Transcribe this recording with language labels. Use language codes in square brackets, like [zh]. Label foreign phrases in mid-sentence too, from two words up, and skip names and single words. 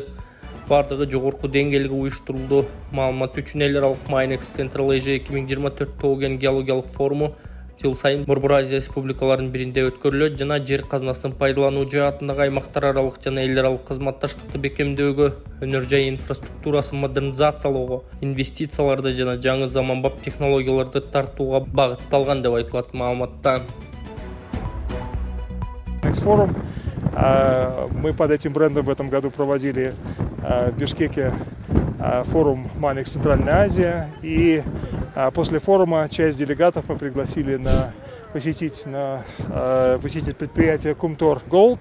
[ky] Бардыгы жогорку деңгээлге уюштурулду. Маалымат үчүн эл аралык Майнекс [en] Central Asia [ky] 2024 тоген геологиялык форуму жыл сайын Борбор Азия республикаларынын биринде өткөрүлөт жана жер казынасын пайдалануу жаатындагы аймактар аралык жана эл аралык кызматташтыкты бекемдөөгө, өнөр жай инфраструктурасын модернизациялоого, инвестицияларды жана жаңы заманбап технологияларды тартууга багытталган деп айтылат маалыматта. Форум. [ru] Мы под этим брендом в этом году проводили в Бишкеке форум Майнекс Центральная Азия. И после форума часть делегатов мы пригласили посетить предприятие Кумтор Gold.